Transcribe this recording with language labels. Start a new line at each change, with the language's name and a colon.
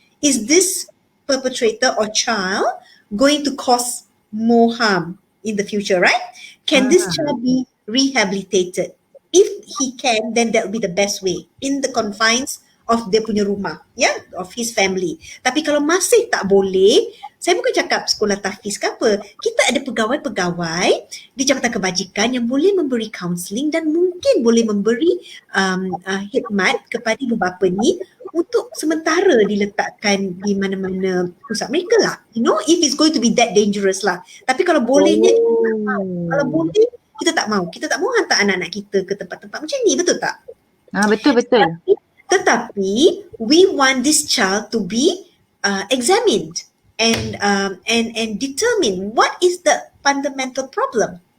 English: Is this perpetrator or child going to cause more harm in the future, right? Can this child be rehabilitated? If he can, then that will be the best way in the confines of
Malay: dia punya rumah,
English: of his family.
Malay: Tapi kalau masih tak boleh, saya bukan cakap sekolah tahfiz ke apa, kita ada pegawai-pegawai di Jabatan Kebajikan yang boleh memberi counselling dan mungkin boleh memberi khidmat kepada ibu bapa ni untuk sementara diletakkan di mana-mana pusat mereka lah.
English: If it's going to be that dangerous lah.
Malay: Tapi kalau bolehnya, kita tak mahu. Kalau boleh, kita tak mahu. Kita tak mahu hantar anak-anak kita ke tempat-tempat macam ni, betul tak? Betul. Tetapi
English: we want this child to be examined and determine what is the fundamental problem.